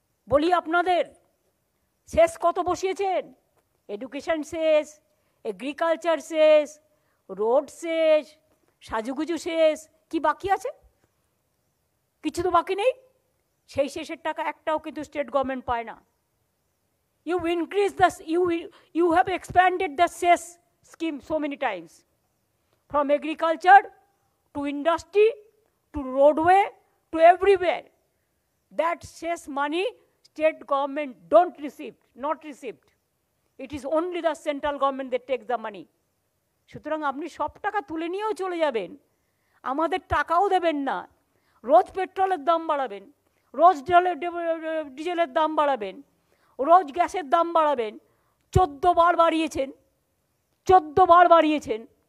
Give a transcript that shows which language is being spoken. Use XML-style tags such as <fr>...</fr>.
<bn>বলি আপনাদের শেষ কত বসিয়েছেন? এডুকেশন শেষ, এগ্রিকালচার শেষ, রোড শেষ, সাজুগুজু শেষ, কি বাকি আছে? কিছু তো বাকি নেই। সেই শেষের টাকা একটাও কিন্তু স্টেট গভর্নমেন্ট পায় না।</bn> <en>You increase the, you have expanded the cess scheme so many times, from agriculture to industry to roadway to everywhere. That cess money state government don't receive, not received. It is only the central government that takes the money.</en> <bn>সুতরাং আপনি সব টাকা তুলে নিয়েও চলে যাবেন, আমাদের টাকাও দেবেন না। রোজ পেট্রোলের দাম বাড়াবেন, রোজ ডিজেলের দাম বাড়াবেন, রোজ গ্যাসের দাম বাড়াবেন। 14 বার বাড়িয়েছেন, 14 বার বাড়িয়েছেন।</bn>